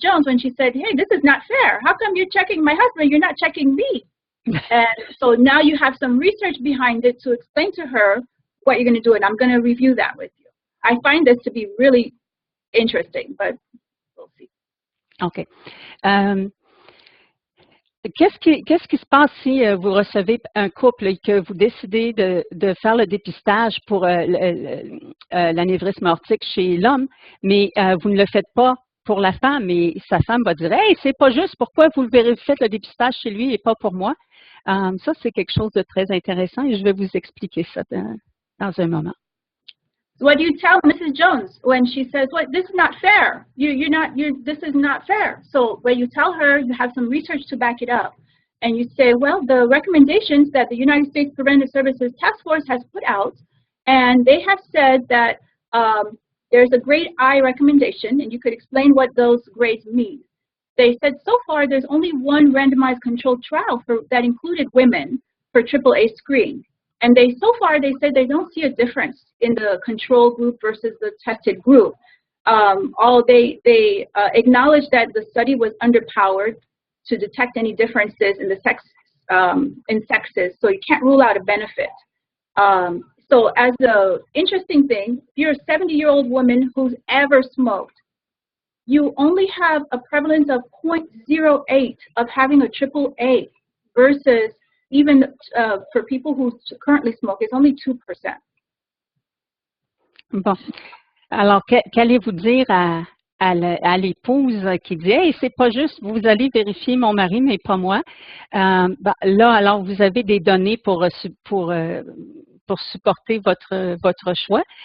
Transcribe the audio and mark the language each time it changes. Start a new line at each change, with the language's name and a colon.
English: Jones when she said, hey, this is not fair. How come you're checking my husband, you're not checking me? And so now you have some research behind it to explain to her what you're going to do, and I'm going to review that with you. I find this to be really interesting, but we'll see. OK.
French: Qu'est-ce qui se passe si vous recevez un couple et que vous décidez de faire le dépistage pour l'anévrisme aortique chez l'homme, mais vous ne le faites pas pour la femme, et sa femme va dire « Hey, c'est pas juste, pourquoi vous faites le dépistage chez lui et pas pour moi? » Ça, c'est quelque chose de très intéressant et je vais vous expliquer ça dans un moment.
English: What do you tell Mrs. Jones when she says, "Well, this is not fair. This is not fair." So when you tell her, you have some research to back it up, and you say, "Well, the recommendations that the United States Preventive Services Task Force has put out, and they have said that there's a grade I recommendation," and you could explain what those grades mean. They said so far there's only one randomized controlled trial that included women for AAA screen. And so far they said they don't see a difference in the control group versus the tested group. They acknowledge that the study was underpowered to detect any differences in the sexes, so you can't rule out a benefit. So as an interesting thing, if you're a 70-year-old woman who's ever smoked, you only have a prevalence of 0.08 of having a AAA versus even for people who currently smoke, it's only 2%.
French: Bon. Alors, qu'allez-vous dire à l'épouse qui dit « Hey, c'est pas juste, vous allez vérifier mon mari, mais pas moi. » Là, alors, vous avez des données pour supporter votre choix.